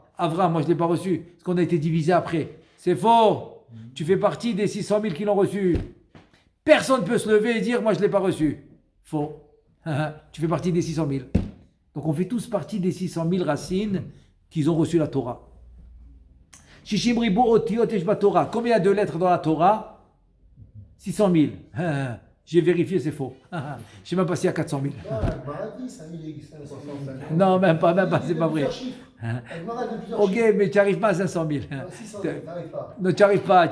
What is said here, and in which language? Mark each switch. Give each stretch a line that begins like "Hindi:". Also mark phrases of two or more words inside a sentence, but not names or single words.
French: Avraham, moi, je ne l'ai pas reçu, parce qu'on a été divisé après. C'est faux. Tu fais partie des 600 000 qui l'ont reçu. Personne ne peut se lever et dire, moi, je ne l'ai pas reçu. Faux. Tu fais partie des 600 000. Donc, on fait tous partie des 600 000 racines qui ont reçu la Torah.
Hebrew: שישים ריבוא אותיות יש בתורה.
French: Combien il y a de lettres dans la Torah? 600 000. J'ai vérifié, c'est faux. Je ne sais même pas s'il y a 400 000. Non, même pas, c'est pas vrai. Ok, mais tu n'arrives pas à 500 000. Non, tu n'arrives pas.